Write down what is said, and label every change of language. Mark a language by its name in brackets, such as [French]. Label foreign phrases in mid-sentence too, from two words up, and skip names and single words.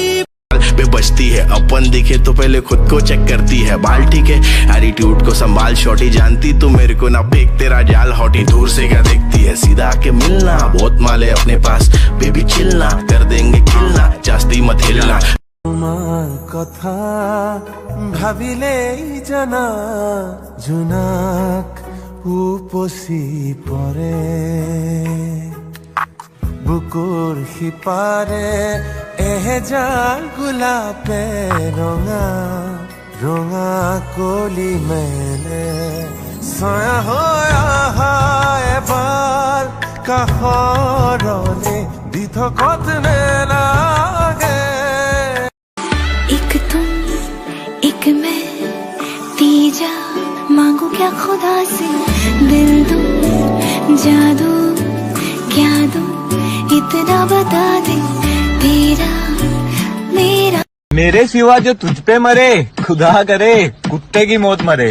[Hindi] पे बचती है अपन दिखे तो पहले खुद को चेक करती है बाल ठीक है एटीट्यूड को संभाल शॉटी जानती तू मेरे को ना फेंक तेरा जाल हॉटी दूर से क्या देखती है सीधा आके मिलना बहुत माले अपने पास बेबी चिलना कर देंगे खिलना जास्ती मत हिलना [Assamese] কথা ভাবিলেই জানা জোনাক উপচি পৰে বুকুৰ সিপাৰে এহেজাৰ গোলাপে ৰঙা ৰঙা কলি মেলে ছায়া হৈ আহা এবাৰ কাষৰলে দি থকত নেলাগে [Hindi] एक तुम एक मैं तीजा मांगू क्या खुदा से दिल दूं जादू क्या दूं इतना बता दे तेरा मेरा मेरे सिवा जो तुझ पे मरे खुदा करे कुत्ते की मौत मरे।